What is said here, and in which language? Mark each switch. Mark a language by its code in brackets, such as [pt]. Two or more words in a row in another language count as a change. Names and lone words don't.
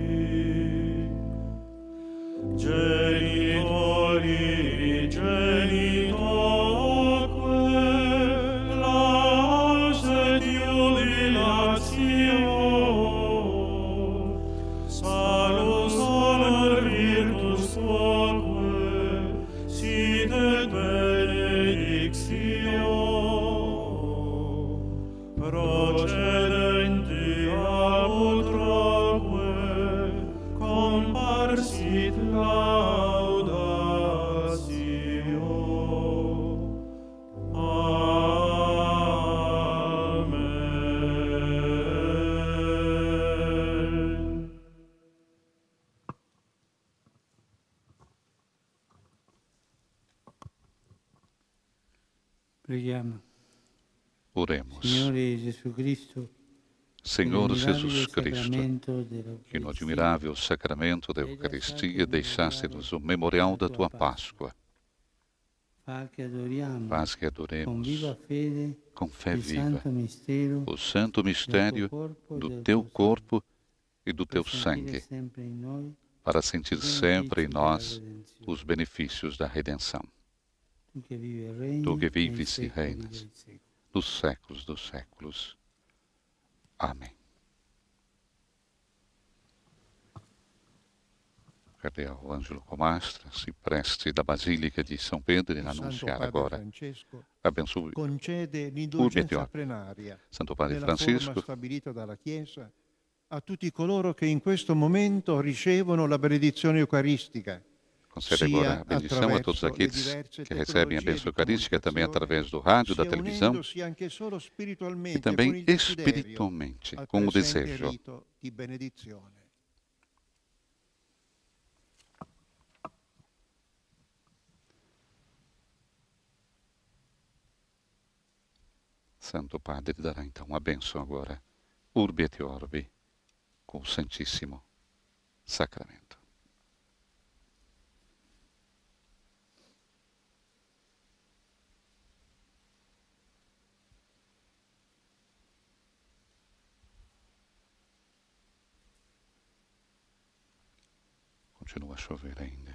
[la] Genitori genitoque, lauset jubilatio, salus honor virtus tuaque, sit et benedictio, procedenti ab utraque, comparsit laudatio. Amen. [it] Preghiamo. [pt] oremos. [it] Signore Gesù Cristo, [pt] Senhor Jesus Cristo, [it] sacramento [pt] que no admirável sacramento da Eucaristia deixaste-nos o memorial da tua Páscoa, [it] fa che adoriamo [pt] faz que [it] con [pt] adoremos [it] viva fede [pt] com fé [it] il [pt] viva [it] santo mistero [pt] o santo mistério do teu corpo e do teu [it] per sentire [pt] sangue, [it] sempre in noi [pt] para sentir sempre em nós os benefícios da redenção. [it] tu che vivi e regni [pt] Tu que [it] nei [pt] vives e [it] secoli [pt] reinas [it] dei secoli. [pt] nos séculos dos séculos. Amém. Cardeal Ângelo Comastra [it] si presti [pt] da Basílica di São Pedro [it] in annunciare [pt] agora. [it] Francesco [pt] Abençoe [it] concede [la] Urbi et [it] l'indulgenza [la] Orbi. [it] plenaria Santo Padre nella forma [pt] Francisco, [it] stabilita dalla Chiesa a tutti coloro che in questo momento ricevono la benedizione eucaristica. [pt] concede agora a bendição a todos aqueles que recebem a bênção eucarística também através do rádio, da televisão e também espiritualmente, com o desejo. [it] Di benedizione. [pt] Santo Padre dará então a bênção agora, [la] Urbi et Orbi, [pt] com o Santíssimo Sacramento. Continua a chover ainda.